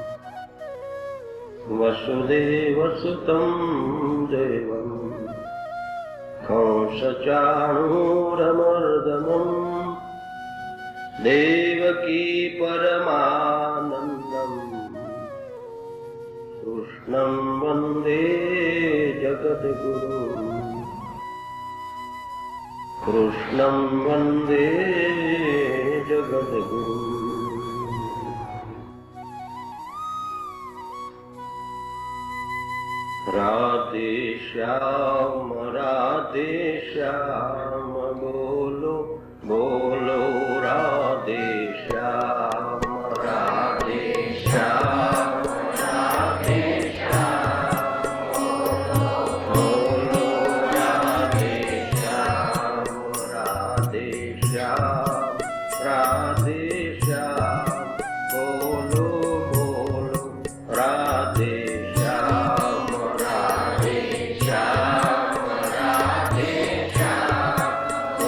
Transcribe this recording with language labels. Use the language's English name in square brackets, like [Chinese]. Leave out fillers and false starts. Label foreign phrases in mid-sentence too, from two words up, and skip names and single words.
[Sanskrit] वसुदेवसुतं देवं कंसचाणूरमर्दनम् देवकी परमानन्दम् कृष्णं वन्दे जगद्गुरुम्। कृष्णं वन्दे जगद्गुरुम्। [Hindi] राधे श्याम बोलो बोलो राधे श्याम राधे श्याम राधे श्याम बोलो बोलो राधे श्याम राधे श्याम राधे श्याम बोलो बोलो राधे श्याम राधे श्याम राधे श्याम